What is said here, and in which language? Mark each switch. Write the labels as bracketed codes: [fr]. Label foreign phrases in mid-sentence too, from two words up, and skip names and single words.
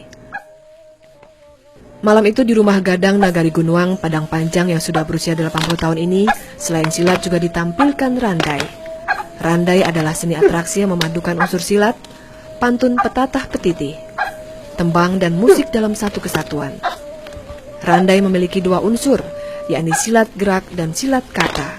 [id] Malam itu di rumah Gadang Nagari Gunuang, Padang Panjang yang sudah berusia 80 tahun ini, selain silat juga ditampilkan randai. Randai adalah seni atraksi yang memadukan unsur silat, pantun petatah petitih, tembang dan musik dalam satu kesatuan. Randai memiliki 2 unsur, yakni silat gerak dan silat kata.